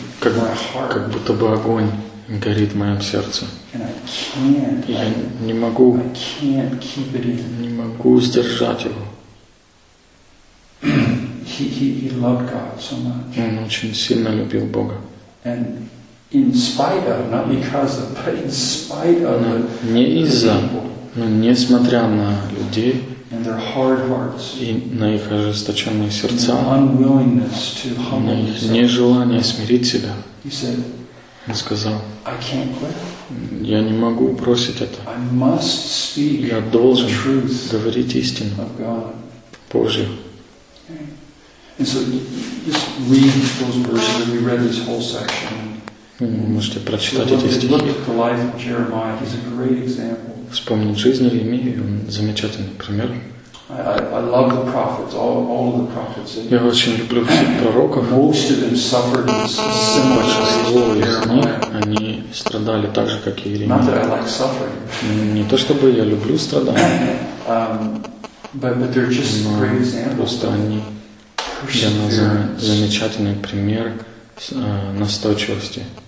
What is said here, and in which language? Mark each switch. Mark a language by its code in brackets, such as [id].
[ru] как, [en] in my heart. [ru] Как будто бы огонь горит в моем сердце. [en] And I can't. [ru] И я не могу. [en] I can't keep it in. [ru] Не могу сдержать его. [en] He loved God so much. [ru] Он очень сильно любил Бога. [en] And in spite of, not because of, but in spite of, [ru] не из-за, но несмотря на людей. [en] And their hard hearts. [ru] И на их ожесточенные сердца. [en] And unwillingness to humble. [ru] На их нежелание смирить себя. [en] He said. [ru] Он сказал. [en] I can't quit. [ru] Я не могу бросить это. [en] I must speak. [ru] Я должен говорить истину. [en] Of God. [ru] Божью. [en] And so, just read those verses. We read this whole section. [ru] Можете прочитать эти стихи. [en] Look at the life of Jeremiah. He's a great example. [ru] Вспомнить жизнь Иеремии, он замечательный пример. [en] I love the prophets, all of the prophets. [ru] Я очень люблю всех пророков. [en] Most of them suffered in similar ways. [ru] Они страдали так же, как и Иеремия. [en] Not that I like suffering. [ru] Не то чтобы я люблю страдания. [en] But they're just great examples. [ru] Для нас замечательный пример настойчивости.